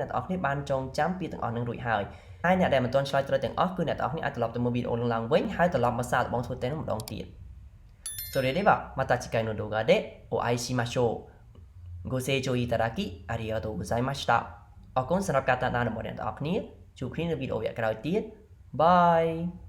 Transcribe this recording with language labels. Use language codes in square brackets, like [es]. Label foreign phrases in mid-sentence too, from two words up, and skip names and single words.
[km] អ្នកទាំងអស់គ្នាបានចងចាំពាក្យទាំងអស់នឹងរួចហើយហើយអ្នកដែលមិនទាន់ឆ្លើយត្រូវទាំងអស់គឺអ្នកទាំងអស់គ្នាអាចត្រឡប់ទៅមើលវីដេអូនឹងឡើងវិញហើយត្រឡប់មកសាកល្បងធ្វើតេស្តនឹងម្ដងទៀត [ja] それではまた次回の動画でお会いしましょうご清聴いただきありがとうございました [km] អរគុណសម្រាប់ការតាមដានរបស់អ្នកទាំងអស់គ្នាជួបគ្នានៅវីដេអូក្រោយទៀតបាយ